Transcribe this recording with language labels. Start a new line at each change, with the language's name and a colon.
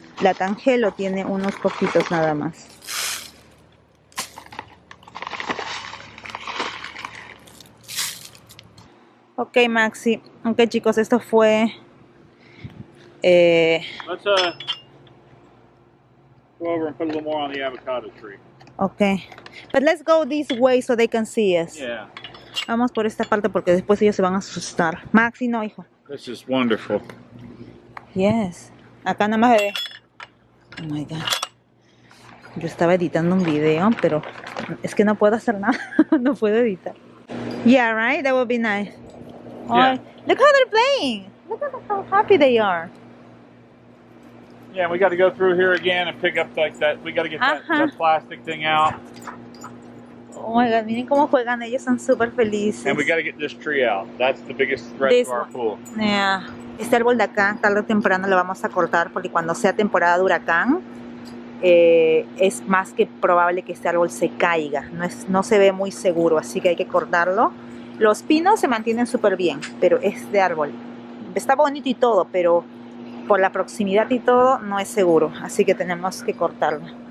Spanish: La Tangelo tiene unos poquitos nada más. Ok, Maxi. Ok, chicos, esto fue...
English: Let's go over and put a little more on the avocado tree. Ok. But let's go this way so they can see us. Yeah.
Spanish: Vamos por esta parte porque después ellos se van a asustar. Maxi, no, hijo.
English: This is wonderful.
Spanish: Yes. Acá nada más bebé.
English: Oh my God.
Spanish: Yo estaba editando un video, pero es que no puedo hacer nada. No puedo editar.
English: Yeah, right? That would be nice. Yeah. Oh, look how they're playing. Look at how happy they are. Yeah, we got to go through here again and pick up like that. We got to get that plastic thing out. Oh my God,
Spanish: miren cómo juegan. Ellos son súper felices.
English: And we got to get this tree out. That's the biggest threat This to our one. pool. Yeah.
Spanish: Este árbol de acá, tarde o temprano lo vamos a cortar porque cuando sea temporada de huracán, es más que probable que este árbol se caiga. No se ve muy seguro, así que hay que cortarlo. Los pinos se mantienen súper bien, pero este árbol está bonito y todo, pero por la proximidad y todo no es seguro, así que tenemos que cortarlo.